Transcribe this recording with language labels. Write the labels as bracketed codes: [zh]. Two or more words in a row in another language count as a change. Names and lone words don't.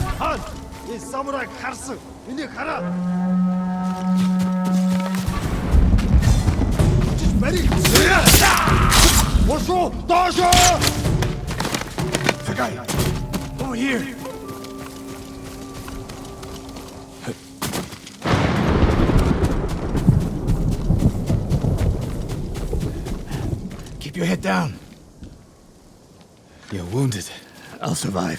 [mn] Хаан, энэ самурайг харсан. Энийг хараа. Бари. Бошо, дошо. Сагай. [en] Over here. Keep your head down. You're wounded. I'll survive.